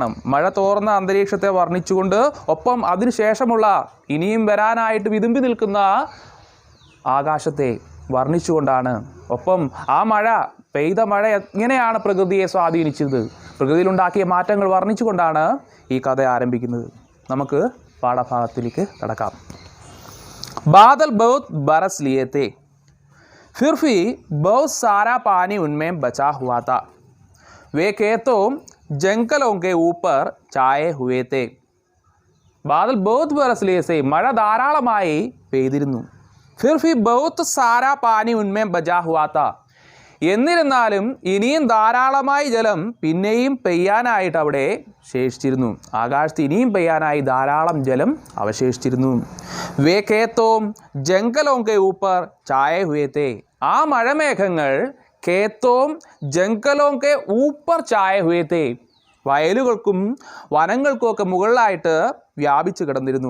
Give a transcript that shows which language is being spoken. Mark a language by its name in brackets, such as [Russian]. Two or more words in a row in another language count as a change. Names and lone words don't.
[Malayalam] മഴ തോർന്ന അന്തരീക്ഷത്തെ വർണ്ണിച്ചുകൊണ്ട്, ഒപ്പം അതിനുശേഷമുള്ള ഇനിയും വരാനായിട്ട് വിതുമ്പി നിൽക്കുന്ന ആകാശത്തെ വർണ്ണിച്ചുകൊണ്ടാണ്. ഒപ്പം ആ പെയ്ത മഴ എങ്ങനെയാണ് പ്രകൃതിയെ സ്വാധീനിച്ചത്, പ്രകൃതിയിലുണ്ടാക്കിയ മാറ്റങ്ങൾ വർണ്ണിച്ചുകൊണ്ടാണ് ഈ കഥ ആരംഭിക്കുന്നത്. നമുക്ക് പാഠഭാഗത്തിലേക്ക് കടക്കാം. [Hindi] बादल बहुत ബरस लिए थे, फिर भी बहुत सारा पानी उनमें बचा हुआ था. वे खेतों जंगलों के ऊपर छाए हुए थे. बादल बहुत बरस लिए थे, [Malayalam] മഴ ധാരാളമായി പെയ്തിരുന്നു. [Hindi] फिर भी बहुत सारा पानी उनमें बचा हुआ था. [Malayalam] എന്നിരുന്നാലും ഇനിയും ധാരാളമായി ജലം പിന്നെയും പെയ്യാനായിട്ട് അവിടെ ശേഷിച്ചിരുന്നു. ആകാശത്ത് ഇനിയും പെയ്യാനായി ധാരാളം ജലം അവശേഷിച്ചിരുന്നു. [Hindi] वे खेतों जंगलों के ऊपर छाए हुए थे. [Malayalam] ആ മഴമേഘങ്ങൾ [Hindi] खेतों जंगलों के ऊपर छाए हुए थे, [Malayalam] വയലുകൾക്കും വനങ്ങൾക്കും ഒക്കെ മുകളിലായിട്ട് വ്യാപിച്ചു കിടന്നിരുന്നു.